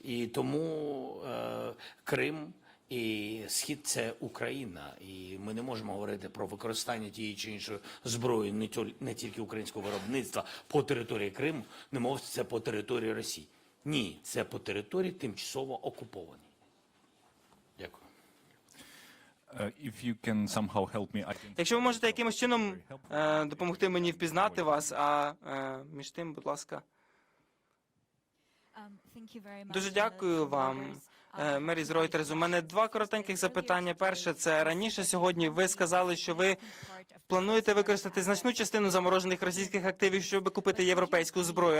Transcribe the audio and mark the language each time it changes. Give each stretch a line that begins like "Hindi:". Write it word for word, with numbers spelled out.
Ukrainian: І тому е, Крим і Схід – це Україна. І ми не можемо говорити про використання тієї чи іншої зброї не тьол- не тільки українського виробництва по території Криму, немов це по території Росії. Ні, це по території тимчасово окупованій. Дякую.
English: Uh, if you can somehow help me, I can.
Ukrainian: Якщо ви можете якимось чином е, допомогти мені впізнати вас, а е, між тим, будь ласка. Дуже дякую вам, Е, Мері з Reuters. У мене два коротеньких запитання. Перше, це раніше сьогодні ви сказали, що ви плануєте використати значну частину заморожених російських активів, щоб купити європейську зброю.